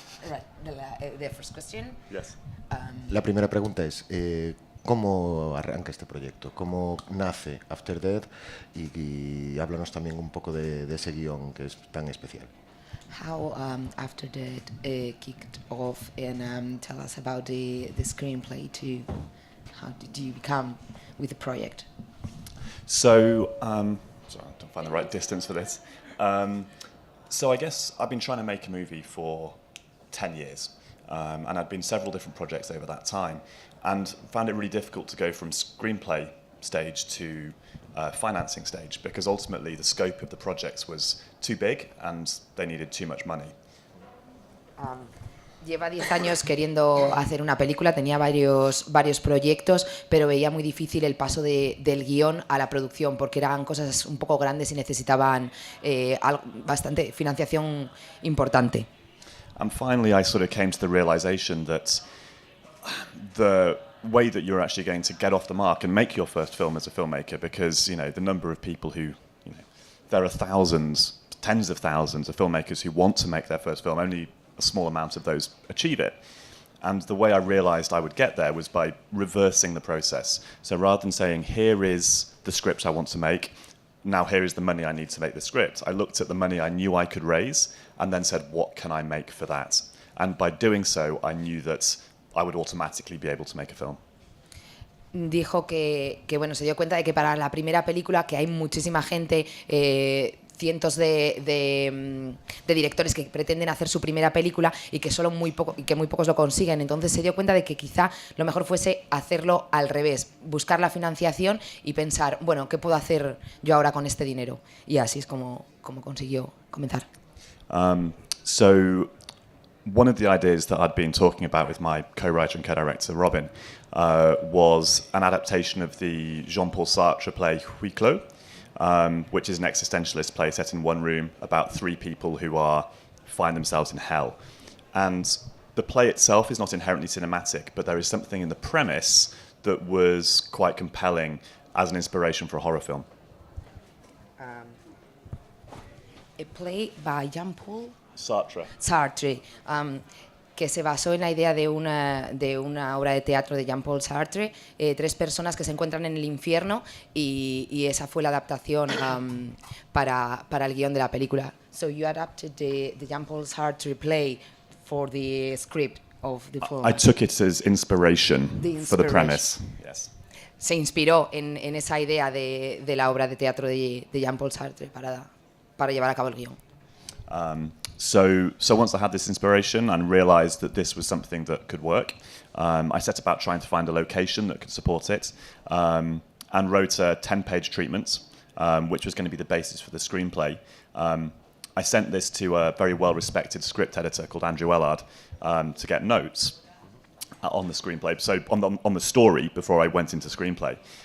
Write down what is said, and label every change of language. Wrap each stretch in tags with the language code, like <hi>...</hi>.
<en>right, the first question. Yes.</en> <es>La primera pregunta es, ¿cómo arranca este proyecto? ¿Cómo nace After Death? Y háblanos también un poco de ese guión que es tan especial.</es> <en>How After Death kicked off, and tell us about the screenplay too. How did you become with the project? So, sorry, I don't find the right distance for this. So I guess I've been trying to make a movie for 10 years, and I'd been several different projects over that time, and found it really difficult to go from screenplay stage to financing stage, because ultimately the scope of the projects was too big and they needed too much money.</en> <es>Lleva 10 años queriendo hacer una película, tenía varios proyectos, pero veía muy difícil el paso del guión a la producción, porque eran cosas un poco grandes y necesitaban bastante financiación importante.</es> <en>And finally I sort of came to the realization that the way that you're actually going to get off the mark and make your first film as a filmmaker, because the number of people who, there are thousands, tens of thousands of filmmakers who want to make their first film, only a small amount of those achieve it. And the way I realized I would get there was by reversing the process. So rather than saying, here is the script I want to make, now here is the money I need to make the script, I looked at the money I knew I could raise and then said, what can I make for that? And by doing so, I knew that I would automatically be able to make a film.</en> <es>Dijo que bueno, se dio cuenta de que para la primera película, que hay muchísima gente, cientos de directores que pretenden hacer su primera película y que muy pocos lo consiguen. Entonces se dio cuenta de que quizá lo mejor fuese hacerlo al revés, buscar la financiación y pensar, bueno, ¿qué puedo hacer yo ahora con este dinero? Y así es como consiguió comenzar.</es> <en>So one of the ideas that I'd been talking about with my co-writer and co-director Robin was an adaptation of the Jean-Paul Sartre play Huis Clos, which is an existentialist play set in one room about three people who find themselves in hell. And the play itself is not inherently cinematic, but there is something in the premise that was quite compelling as an inspiration for a horror film. A play by Jean-Paul Sartre.</en> <es>Que se basó en la idea de una obra de teatro de Jean-Paul Sartre, tres personas que se encuentran en el infierno, y esa fue la adaptación para el guión de la película.</es> <en>So you adapted the Jean-Paul Sartre play for the script of the film. I took it as inspiration for the premise. Yes.</en> <es>Se inspiró en esa idea de la obra de teatro de Jean-Paul Sartre para llevar a cabo el guión.</es> <en>So once I had this inspiration and realized that this was something that could work, I set about trying to find a location that could support it, and wrote a 10-page treatment, which was going to be the basis for the screenplay. I sent this to a very well-respected script editor called Andrew Ellard to get notes on the screenplay, so on the story before I went into screenplay.</en>